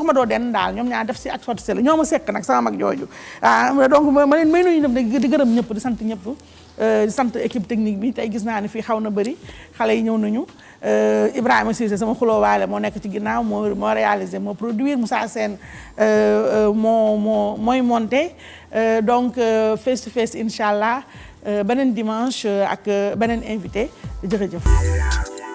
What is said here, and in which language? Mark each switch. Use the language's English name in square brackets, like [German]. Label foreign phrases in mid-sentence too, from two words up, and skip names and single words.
[Wolof] ma doo den daal ñoom ñaar def si ak sotti la ñoo ma sekk nag sama mag jooju donc ma leen may nuyu ñëpp di gërëm ñëpp di sant ñëpp di sant [French] équipe technique [Wolof] bi tey gis naa ne fii xaw na bëri xale yi ñëw nañu Ibrahima Cissé sama xuloowaale moo nekk ci ginnaaw moo réalisé moo produire Moussa Sène mooy monté donc [English] face to face [Arabic] إن شاء الله [Wolof] beneen dimanche ak beneen invité jërëjëf.